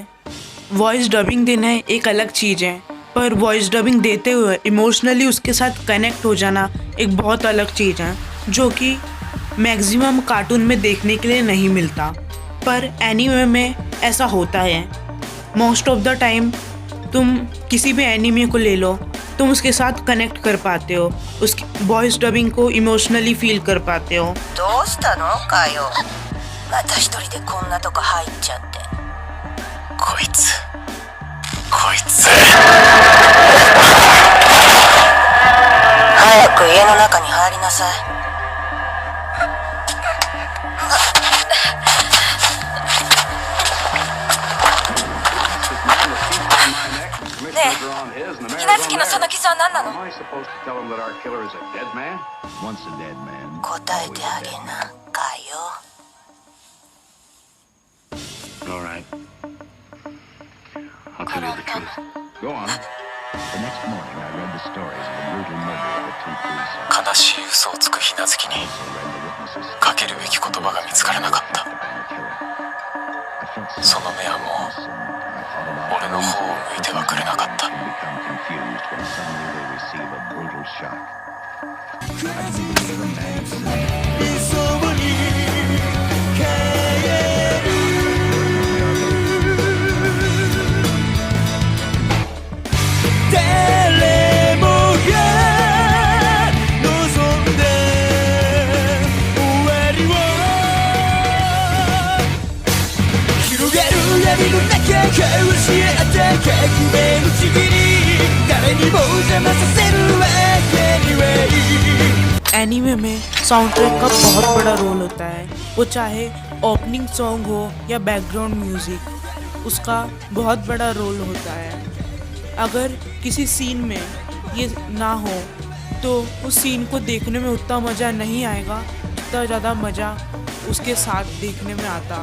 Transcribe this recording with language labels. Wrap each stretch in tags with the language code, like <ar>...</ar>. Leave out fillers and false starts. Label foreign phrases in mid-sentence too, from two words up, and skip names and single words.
<en>voice dubbing</en> <hi>देना एक अलग चीज़ है, पर</hi> <en>voice dubbing</en> <hi>देते हुए इमोशनली उसके साथ कनेक्ट हो जाना एक बहुत अलग चीज़ है, जो कि</hi> <en>maximum cartoon</en> <hi>में देखने के लिए नहीं मिलता, पर एनीमे में ऐसा होता है।</hi> <en>most of the time</en> <hi>तुम किसी भी एनीमे को ले लो, तुम उसके साथ कनेक्ट कर पाते हो, उसकी</hi> <en>voice dubbing</en> <hi>को</hi> <en>emotionally feel</en> <hi>कर पाते हो।</hi> <ja>どうしたのかよ。また一人でこんなとこ入っちゃって。こいつ。早く家の中に入りなさい。ねえ、稲月のその傷は何なの？答えてあげな、かよ。</ja> <en>All right. I'll tell you the truth. Go on. The next morning, I read the stories of the brutal murder of the two police</en> <ja>悲しい嘘をつくひなずきに</ja> <en>officers.</en> <ja>かけるべき言葉が見つからなかった。 その目はもう俺の方を向いてはくれなかった。</ja> <en>become confused when suddenly they receive a brutal shock. I can hear a man say,</en> <ja>誰もが望んで終わりを広がる闇の中交わし合った革命のちぎり誰にも邪魔させるわけにはい</ja> <hi>。एनीमे में</hi> <en>sound track</en> <hi>का बहुत बड़ा रोल होता है, वो चाहे</hi> <en>opening song</en> <hi>हो या</hi> <en>background music,</en> <hi>उसका बहुत बड़ा रोल होता है। अगर किसी सीन में ये ना हो तो उस सीन को देखने में उतना मज़ा नहीं आएगा जितना ज़्यादा मज़ा उसके साथ देखने में आता।</hi>